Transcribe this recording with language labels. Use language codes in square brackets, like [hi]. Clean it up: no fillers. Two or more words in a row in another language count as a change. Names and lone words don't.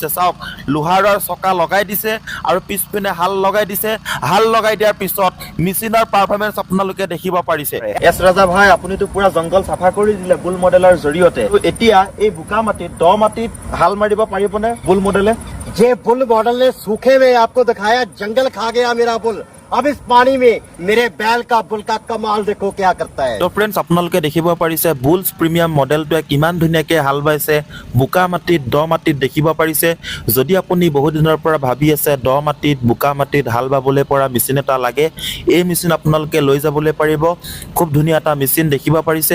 [as] চাওক, লোহাৰৰ চকা লগাই দিছে আৰু পিছপিনে হাল লগাই দিছে। হাল লগাই দিয়াৰ পিছত মেচিনৰ পাৰফৰ্মেঞ্চ আপোনালোকে দেখিব পাৰিছে। এছ ৰাজা ভাই, আপুনিতো পুৰা জংঘল চাফা কৰি দিলে বুল মডেলৰ জৰিয়তে। এতিয়া এই বোকা মাটিত, দ মাটিত হাল মাৰিব পাৰিবনে বুল মডেলে? [hi] ये बुल मॉडल ने सूखे में आपको दिखाया, जंगल खा गया मेरा बुल। अब इस पानी में मेरे बैल का बुल का कमाल देखो क्या करता है। [as] তো ফ্ৰেণ্ডছ, আপোনালোকে দেখিব পাৰিছে বুল্স প্ৰিমিয়াম মডেলটোৱে কিমান ধুনীয়াকৈ হাল বাইছে বোকা মাটিত, দ মাটিত দেখিব পাৰিছে। যদি আপুনি বহুত দিনৰ পৰা ভাবি আছে দ মাটিত, বোকা মাটিত হাল বাবলৈ পৰা মেচিন এটা লাগে, এই মেচিন আপোনালোকে লৈ যাবলৈ পাৰিব। খুব ধুনীয়া এটা মেচিন দেখিব পাৰিছে।